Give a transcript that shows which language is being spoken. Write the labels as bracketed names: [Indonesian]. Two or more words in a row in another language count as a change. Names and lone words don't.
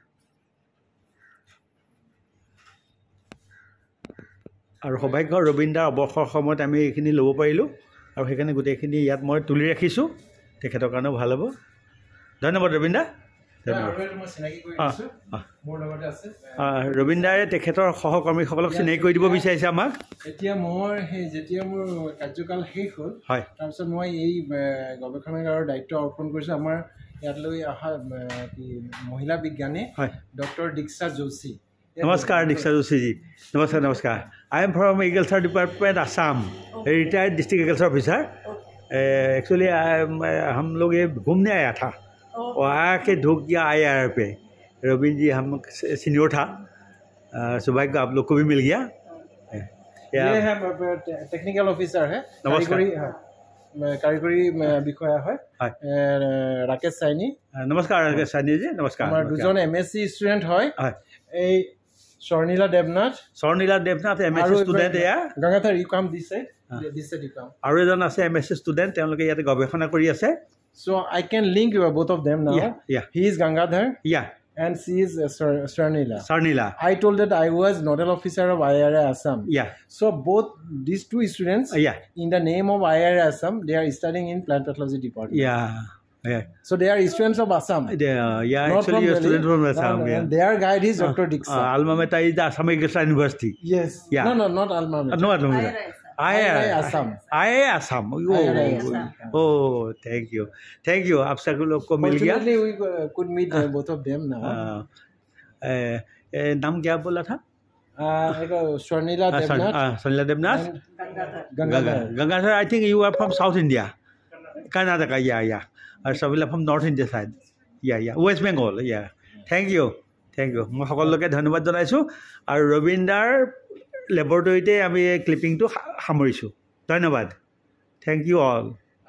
[Assamese] আৰু সৌভাগ্য ৰবীন দাৰ অৱসৰ সময়ত আমি এইখিনি ল'ব পাৰিলোঁ আৰু সেইকাৰণে গোটেইখিনি ইয়াত মই তুলি ৰাখিছোঁ তেখেতৰ কাৰণেও ভাল হ'ব ধন্যবাদ ৰবীন দা ৰবীন্দ্ৰে তেখেতৰ সহকৰ্মীসকলক চিনাকি কৰি দিব বিচাৰিছে আমাক এতিয়া মই যেতিয়া মোৰ কাৰ্যকাল শেষ হ'ল তাৰপিছত মই এই গৱেষণাগাৰৰ দায়িত্ব অৰ্পণ কৰিছোঁ আমাৰ ইয়াতলৈ অহা মহিলা বিজ্ঞানী ডক্টৰ দীক্ষা যোশী [Hindi] नमस्कार दीक्षा जोशी जी नमस्कार [English] I am from Agriculture Department Assam retired District Agriculture Officer [Hindi] एक्चुअली हम लोग ये घूमने आया था और आके ढुक गया IIR पे रविंद्र जी हम सीनियर था सौभाग्य आप लोग को भी मिल गया ये है [English] technical officer [Hindi] है कारिगरी [Assamese] বিষয়া হয় ৰাকেশ সাইনী নমস্কাৰ ৰাকেশ সাইনী জি নমস্কাৰ আমাৰ দুজন [English] MSc student [Assamese] হয় এই স্বৰ্ণিলা দেৱনাথ [English] MSc student [Assamese] এয়া গংগাধৰ ইউ কাম দিছে আৰু এজন আছে [English] MSc student [Assamese] তেওঁলোকে ইয়াতে গৱেষণা কৰি আছে [English] so I can link you both of them now he is Gangadhar and she is Swarnila. I told that I was nodal officer of IIR Assam. So both these two students in the name of IIR Assam they are studying in plant pathology department. So they are students of Assam. Actually a student from Assam. Their guide is Dr. Dixon. Alma mater is the Assam Agricultural University. Yes. No, not alma mater. No, alma mater. IIR Assam. IIR Assam. Oh, thank you. [Hindi] आप सब लोग को मिल गया. [English] Fortunately, we could meet both of them now. [Hindi] नाम क्या बोला था? Swarnila Devnath. Gangadhar. [English] I think you are from South India, Karnataka. [Assamese] और सबिला [English] from North India side West Bengal thank you [Assamese] मैं সকলোকে ধন্যবাদ জনাইছোঁ আৰু ৰবীন্দ্ৰৰ লেবৰেটৰীতে আমি এই ক্লিপিংটো সামৰিছোঁ ধন্যবাদ [English] thank you all